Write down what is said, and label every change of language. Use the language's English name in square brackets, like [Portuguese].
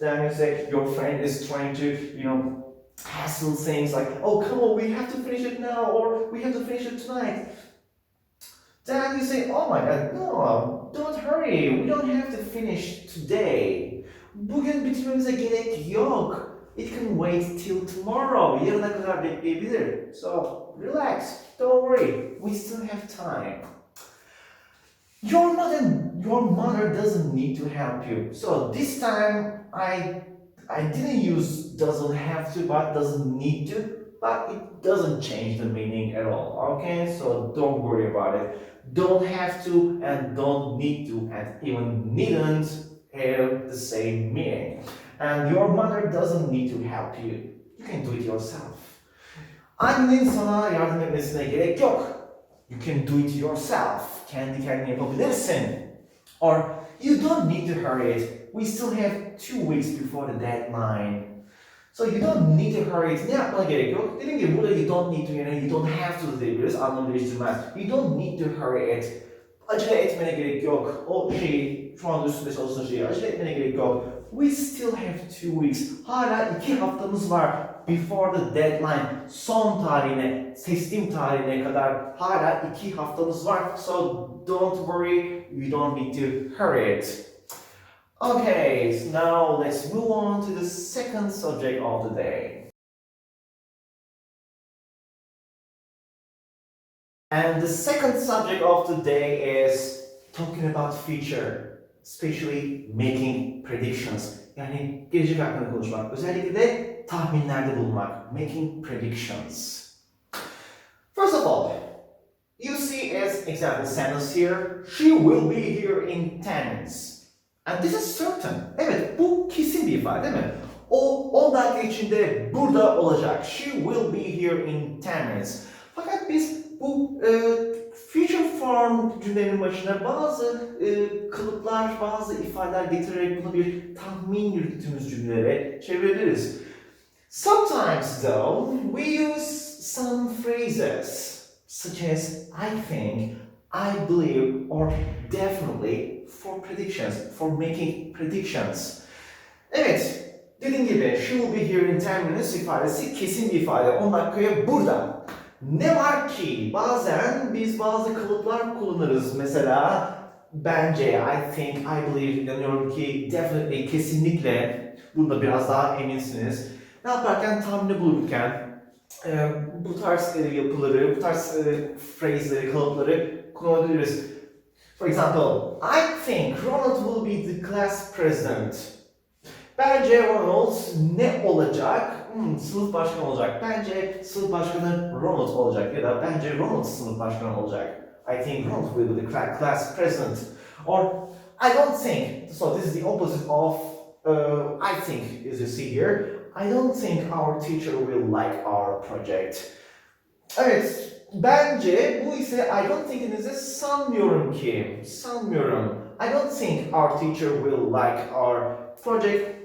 [English] Then you say your friend is trying to, hassle things like, oh, come on, we have to finish it now, or we have to finish it tonight. Then you say, oh my god, no, don't hurry, we don't have to finish today. [Turkish] Bugün bitirmemize gerek yok. [English] It can wait till tomorrow. [Turkish] Yarına kadar bekleyebilir. [English] So, relax, don't worry, we still have time. Your mother doesn't need to help you. So this time I didn't use doesn't have to, but doesn't need to, but it doesn't change the meaning at all. Okay, so don't worry about it. Don't have to and don't need to and even needn't have the same meaning. And your mother doesn't need to help you. You can do it yourself. [Turkish] Annen sana yardım etmesine gerek yok. [English] You can do it yourself. [Turkish] Kendi kendine yapabilirsin. [English] Or you don't need to hurry it. We still have 2 weeks before the deadline. So you don't need to hurry it. [Turkish] Ne yapmana gerek yok? Dediğim gibi burada [English] you don't need to [Turkish] yani [English] you don't have to [Turkish] diyebiliriz. Anlamı değiştirmez. [English] You don't need to hurry it. [Turkish] Acele etmene gerek yok. O şeyi, şu anda üstünde çalıştığın şeyi acele etmene gerek yok. [English] We still have 2 weeks. [Turkish] Hala 2 haftamız var. [English] Before the deadline. [Turkish] Son tarihine, teslim tarihine kadar hala 2 haftamız var. [English] So don't worry, you don't need to hurry it. Okay, so now let's move on to the second subject of the day. And the second subject of the day is talking about future, especially making predictions. [Turkish] Yani gelecek hakkında konuşmak, özellikle de tahminlerde bulunmak, [English] making predictions. First of all, you see as example sentence here, she will be here in 10 minutes. And this is certain. [Turkish] Evet, bu kesin bir ifade değil mi? O 10 dakika içinde burada olacak. [English] She will be here in 10 minutes. [Turkish] Fakat biz bu future form cümlenin başına bazı kalıplar, bazı ifadeler getirerek bunu bir tahmin yürüttüğümüz cümlelere çevirebiliriz. [English] Sometimes though, we use some phrases such as I think, I believe, or definitely for predictions, for making predictions. [Turkish] Evet, dediğim gibi [English] she will be here in 10 minutes [Turkish] ifadesi kesin bir ifade. 10 dakikaya burada. Ne var ki bazen biz bazı kalıplar kullanırız. Mesela bence, [English] I think, I believe, [Turkish] inanıyorum ki, [English] definitely, [Turkish] kesinlikle. Burada biraz daha eminsiniz. Ne yaparken tahmini bulurken bu tarz yapıları, bu tarz phrase'leri, kalıpları kullanabiliriz. [English] For example, I think Ronald will be the class president. [Turkish] Bence Ronald ne olacak? Sınıf başkanı olacak. Bence sınıf başkanı Ronald olacak ya da bence Ronald sınıf başkanı olacak. [English] I think Ronald will be the class president. Or I don't think. So this is the opposite of I think, as you see here. I don't think our teacher will like our project. [Turkish] Evet, bence bu ise [English] I don't think'in [Turkish] ise sanmıyorum ki. Sanmıyorum. [English] I don't think our teacher will like our project.